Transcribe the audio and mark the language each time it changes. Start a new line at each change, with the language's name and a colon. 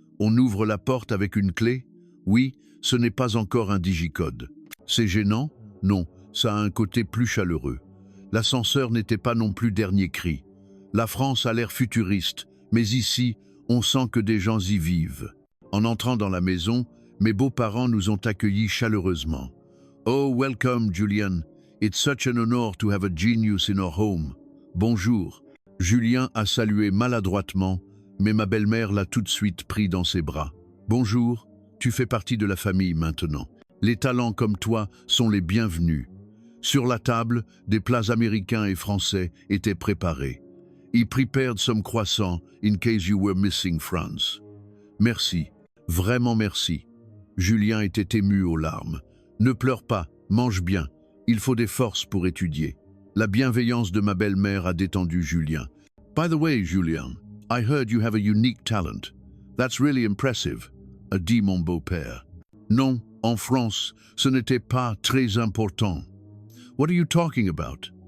French: On ouvre la porte avec une clé? Oui, ce n'est pas encore un digicode. C'est gênant? Non, ça a un côté plus chaleureux. L'ascenseur n'était pas non plus dernier cri. La France a l'air futuriste, mais ici, on sent que des gens y vivent. En entrant dans la maison, mes beaux-parents nous ont accueillis chaleureusement.
English: « Oh, welcome, Julian. It's such an honor to have a genius in our home. » Bonjour.
French: Julien a salué maladroitement, mais ma belle-mère l'a tout de suite pris dans ses bras. « Bonjour, tu fais partie de la famille maintenant. Les talents comme toi sont les bienvenus. » Sur la table, des plats américains et français étaient préparés.
English: « He prepared some croissants in case you were missing France. »
French: Merci, vraiment merci. Julien était ému aux larmes. « Ne pleure pas, mange bien. Il faut des forces pour étudier. » La bienveillance de ma belle-mère a détendu Julien.
English: « By the way, Julien, I heard you have a unique talent. That's really impressive,
French: » a dit mon beau-père. « Non, en France, ce n'était pas très important. » «
English: What are you talking about?